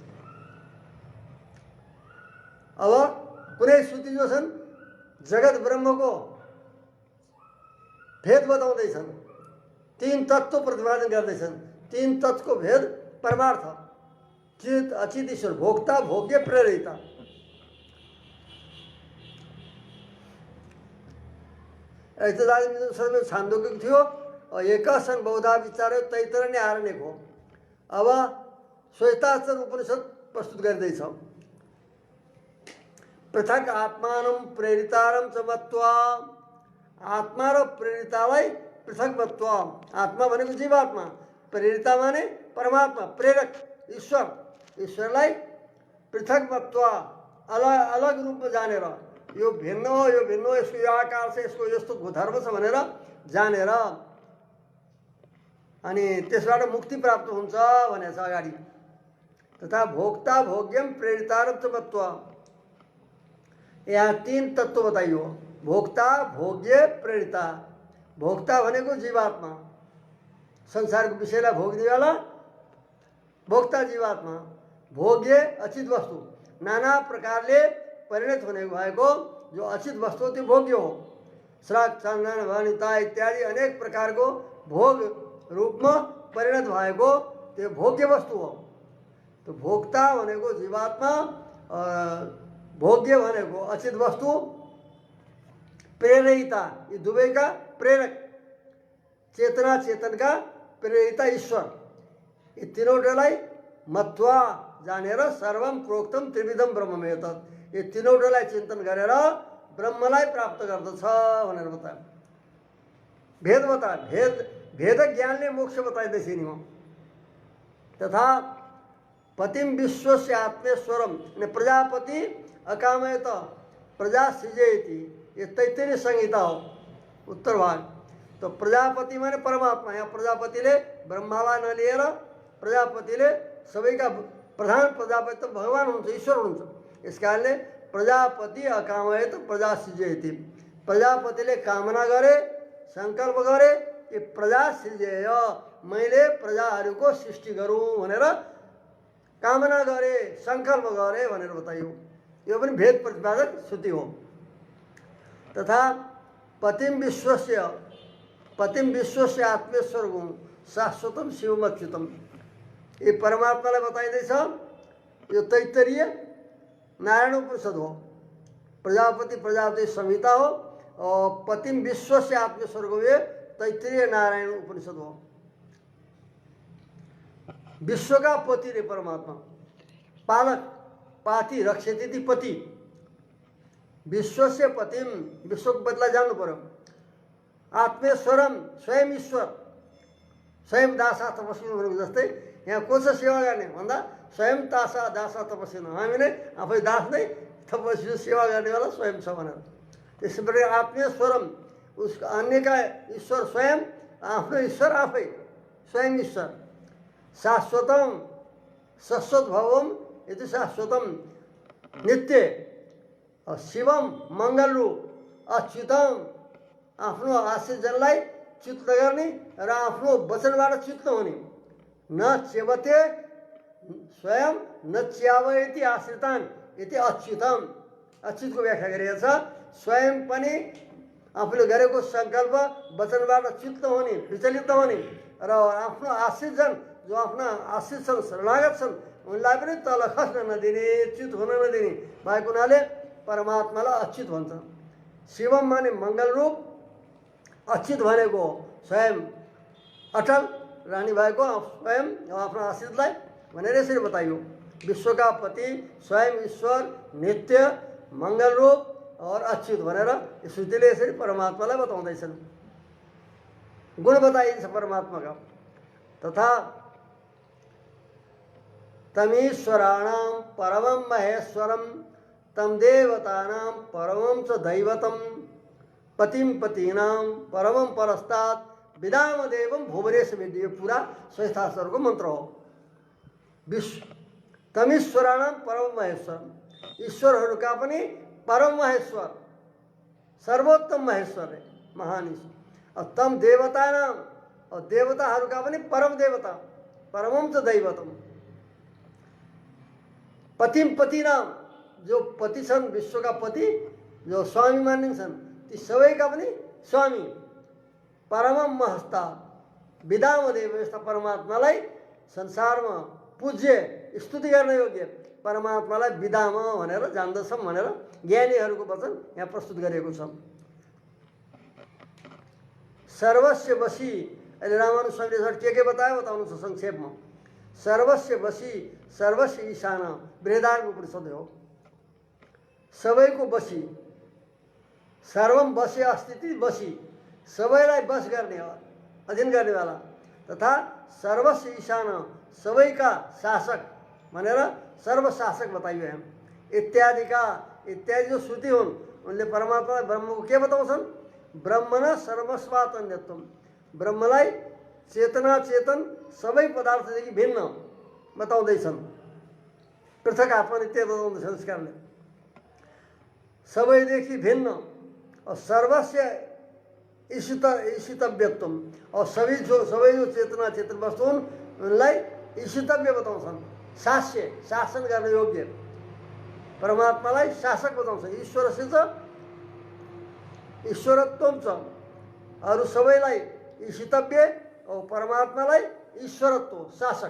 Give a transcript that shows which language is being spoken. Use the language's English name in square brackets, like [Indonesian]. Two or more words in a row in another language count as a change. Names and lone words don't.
[Nepali] अब कुनै श्रुति जो छन् जगत ब्रह्मको भेद बताउँदैछन्, तीन तत्त्व प्रतिपादन गर्दैछन्। तीन तत्त्वको भेद परमार्थ, चित अचित ईश्वर, भोक्ता भोग्य प्रेरिता। ऐतदादिमिदं छान्दोग्य थियो। एक सन बहुधा विचार तैतरण्य आरण्यक हो। अब श्वेताक्षर उपनिषद प्रस्तुत गर्दैछ। [Sanskrit] पृथक आत्मानं प्रेरितारं च मत्वा, [Nepali] आत्मा र प्रेरितालाई पृथक मत्वा। आत्मा भनेको जीवात्मा, प्रेरिता माने परमात्मा, प्रेरक ईश्वर। ईश्वरलाई पृथक मत्वा, अलग अलग रूपमा जानेर, यो भिन्न हो, यो भिन्न हो, यसको यो आकार छ, यसको यस्तो धर्म छ भनेर जानेर अनि त्यसबाट मुक्ति प्राप्त हुन्छ भनेछ अगाडि। [Sanskrit] तथा भोक्ता भोग्यम प्रेरितारं च मत्वा, [Nepali] यहाँ तीन तत्व बताइयो। [Sanskrit] भोक्ता भोग्य प्रेरिता। [Nepali] भोक्ता भनेको जीवात्मा, संसारको विषयलाई भोग्नेवाला भोक्ता जीवात्मा। भोग्य अचित वस्तु, नाना प्रकारले परिणत हुने भएको जो अचित वस्तु त्यो भोग्य हो। श्राद्ध चन्दन वनिता इत्यादि अनेक प्रकारको भोग रूपमा परिणत भएको त्यो भोग्य वस्तु हो। तो भोक्ता भनेको जीवात्मा, भोग्य भनेको अचित वस्तु, प्रेरिता यी दुवैका प्रेरक, चेतना चेतनका प्रेरिता ईश्वर। यी तीनवटालाई मत्वा जानेर [Sanskrit] सर्वम प्रोक्तम त्रिविधम ब्रह्ममेत, [Nepali] यी तीनवटालाई चिन्तन गरेर ब्रह्मलाई प्राप्त गर्दछ भनेर बतायो। भेद बतायो। भेद ज्ञानले मोक्ष बताइदैछ नि। [Sanskrit] तथा पतिम विश्वस्य आत्मेश्वरम, प्रजापति अकामयत प्रजा सृजयति, [Nepali] ये तैत्तिरीय संहिता हो उत्तर भाग। तो प्रजापति माने परमात्मा। यहाँ प्रजापतिले ब्रह्मालाई नलिएर प्रजापतिले सबैका प्रधान प्रजापति त भगवान हुनुहुन्छ, ईश्वर हुनुहुन्छ। यस कारणले [Sanskrit] प्रजापति अकामयत प्रजा सृजयति, [Nepali] प्रजापतिले कामना गरे, संकल्प गरे कि [Sanskrit] प्रजा सृजेय, [Nepali] मैले प्रजाहरूको सृष्टि गरौँ भनेर कामना गरे, संकल्प गरे भनेर बताइयो। यो पनि भेद प्रतिपादक श्रुति हो। [Sanskrit] तथा पतिम विश्वस्य आत्मेश्वर गुण शाश्वतम शिवम अच्युतम, [Nepali] ये परमात्मालाई बताइदैछ। यो तैत्तरीय नारायण उपनिषद हो, प्रजापति संहिता हो। और [Sanskrit] पतिम विश्वस्य आत्मेश्वर गुण [Nepali] ये तैत्तरीय नारायण उपनिषद हो। [Hindi] विश्व का पति [Nepali] रे परमात्मा, पालक, [Sanskrit] पाति रक्षति पति, [Nepali] विश्व से पतिम, विश्व को बदला जानु पर्यो। आत्मेश्वरम स्वयं ईश्वर, [Sanskrit] स्वयं दासा तपस्वी [Nepali] भनेको जस्तै यहाँ को छ सेवा गर्ने भन्दा [Sanskrit] स्वयं दासा तपस्वी, [Nepali] हामी नै आफै दास नै तपस्वी सेवा गर्नेवाला स्वयं छ भनेर। त्यसै प्रकार आत्मेश्वरम, उसका अन्यका ईश्वर स्वयं, आफ्नो ईश्वर आफै स्वयं ईश्वर। [Sanskrit] शाश्वतम शाश्वत भवम यति शाश्वतम [Nepali] नित्य, शिवम मङ्गल रूप, अच्युतम आफ्नो आश्रितजनलाई च्युत गर्ने र आफ्नो वचनबाट च्युत नहुने। [Sanskrit] न च्यवते स्वयं न च्यावयति आश्रितान यति अच्युतम, [Nepali] अच्युतको व्याख्या गरिएको छ। स्वयं पनि आफूले गरेको सङ्कल्प वचनबाट च्युत नहुने, विचलित नहुने र आफ्नो आश्रितजन जो आफ्ना आश्रित छन्, शरणागत छन्, उनलाई पनि तल खस्न नदिने, च्युत हुन नदिने भएको हुनाले परमात्मालाई अच्युत भन्छ। शिवम माने मङ्गल रूप, अच्युत भनेको स्वयं अटल रहने भएको स्वयं आफ्नो आश्रितलाई भनेर यसरी बताइयो। विश्वका पति स्वयं ईश्वर, नित्य, मङ्गल रूप और अच्युत भनेर श्रुतिले यसरी परमात्मालाई बताउँदैछन्। गुण बताइन्छ परमात्माका। [Sanskrit] तथा तमीश्वराणां परमं महेश्वरं तम देवतानां परमं च दैवतं पतिम पतीनां परमं परस्तात् विदाम देवं भुवनेश विद्य, [Nepali] पूरा श्वेताक्षरको मन्त्र हो। [Sanskrit] तमीश्वराणां परम महेश्वरम, [Nepali] ईश्वरहरूका पनि परम महेश्वर, सर्वोत्तम महेश्वर है, महान ईश्वर। [Sanskrit] और तम देवतानां, [Nepali] और देवताहरूका पनि परम देवता, [Sanskrit] परमम च दैवतम। [Nepali] पतिम पति नाम, जो पति छन्, विश्वका पति, जो स्वामी मानिन्छन्, ती सबैका पनि स्वामी। [Sanskrit] परमम महस्ता विदामदेव, [Nepali] यस्ता परमात्मालाई संसारमा पूज्य स्तुति गर्न योग्य परमात्मालाई विदाम भनेर जान्दछौँ भनेर ज्ञानीहरूको वचन यहाँ प्रस्तुत गरिएको छ। [Sanskrit] सर्वस्य वशी, [Nepali] अहिले रामानुज स्वामीले के बतायो बताउनुहुन्छ संक्षेपमा। [Sanskrit] सर्वस्य वशी सर्वस्य ईशान, [Nepali] बृहदारण्यक उपनिषद हो। [Sanskrit] सबैको वशी, सर्वम वश्य अस्तित्व वशी, [Nepali] सबैलाई वश गर्ने, अधीन गर्नेवाला, तथा सर्वस्य ईशान, सबैका शासक भनेर सर्वशासक बताइयो यहाँ। इत्यादि जो श्रुति हुन् उनले परमात्मालाई ब्रह्मको के बताउँछन्? [Sanskrit] ब्रह्मण सर्वस्वात् अन्यत्वम, [Nepali] ब्रह्मलाई चेतना चेतन सबै पदार्थदेखि भिन्न बताउँदैछन्, पृथक आत्मा नित्य बताउँदैछन्। यस कारणले सबैदेखि भिन्न और [Sanskrit] सर्वस्य ईशितव्यत्वम, [Nepali] और सबै जो चेतना चेतन वस्तु हुन् उनलाई ईशितव्य बताउँछन्, शास्य शासन गर्न योग्य परमात्मालाई शासक बताउँछ। ईश्वरसित ईश्वरत्वम छ, अरू सबैलाई ईशितव्य और परमात्मालाई ईश्वरत्व शासक।